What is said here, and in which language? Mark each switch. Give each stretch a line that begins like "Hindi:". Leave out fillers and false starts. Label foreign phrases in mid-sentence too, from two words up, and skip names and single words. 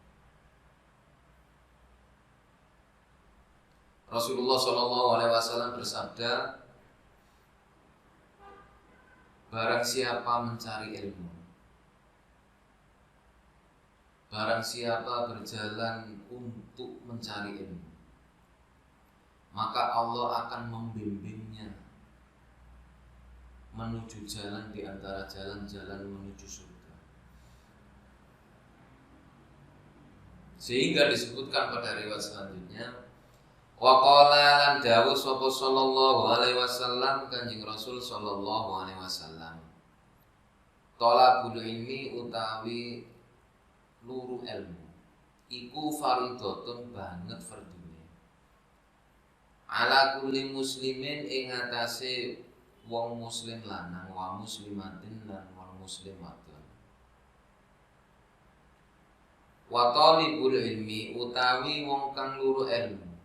Indonesian: Rasulullah
Arabic: sallallahu alaihi wasallam
Indonesian: bersabda, barang siapa mencari ilmu, barang siapa berjalan untuk mencari ilmu, maka Allah akan membimbingnya menuju jalan di antara jalan-jalan menuju surga. Sehingga disebutkan pada riwayat selanjutnya,
Arabic: wa qala
Javanese: lan dawuh sapa
Arabic: sallallahu alaihi wasallam
Javanese: Kanjeng Rasul
Arabic: sallallahu alaihi wasallam, talabul ilmi
Javanese: utawi luru ilmu iku fardhatun banget fardune
Arabic: ala kulli muslimin
Javanese: ing atase wong muslim lanang
Arabic: wa muslimatin
Javanese: lan wong muslim wadon.
Arabic: Wa talibul ilmi
Javanese: utawi wong kang luru ilmu